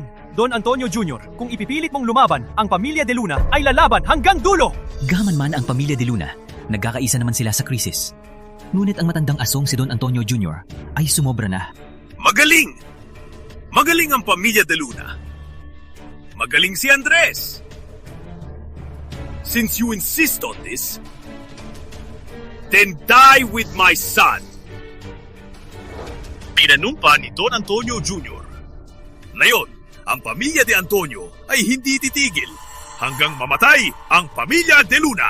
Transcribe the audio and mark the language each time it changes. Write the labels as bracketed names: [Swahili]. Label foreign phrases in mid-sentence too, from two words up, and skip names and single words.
[Filipino] Don Antonio Jr., kung ipipilit mong lumaban, ang pamilya de Luna ay lalaban hanggang dulo. Gaman man ang pamilya de Luna, nagkakaisa naman sila sa krisis. Ngunit ang matandang asong si Don Antonio Jr. ay sumobra na. Magaling! Magaling ang pamilya de Luna. Magaling si Andres. [English] Since you insist on this, then die with my son. [Filipino] Pinanumpa ni Don Antonio Jr. Ngayon, ang pamilya de Antonio ay hindi titigil hanggang mamatay ang pamilya de Luna.